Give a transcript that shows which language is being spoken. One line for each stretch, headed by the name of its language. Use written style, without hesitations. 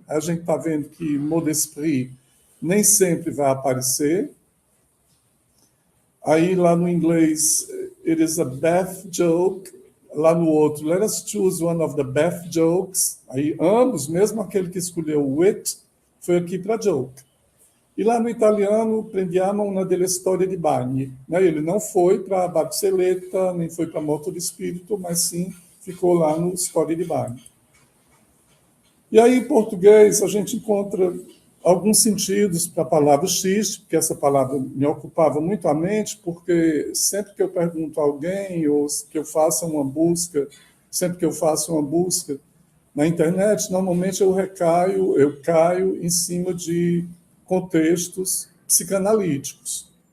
Portuguese: A gente está vendo que mot d'esprit nem sempre vai aparecer. Aí, lá no inglês,
English: it is a bath joke.
Portuguese: Lá no outro,
English: let us choose one of the bath jokes.
Portuguese: Aí, ambos, mesmo aquele que escolheu wit, foi aqui para joke. E lá no italiano,
Italian: prendiamo una delle storie di bagni.
Portuguese: Ele não foi para Barceleta, nem foi para Moto de Espírito, mas sim ficou lá no Storie di Bagni. E aí, em português, a gente encontra alguns sentidos para a palavra xiste, porque essa palavra me ocupava muito a mente, porque sempre que eu pergunto a alguém, ou que eu faça uma busca, sempre que eu faço uma busca na internet, normalmente eu caio em cima de contextos psicanalíticos.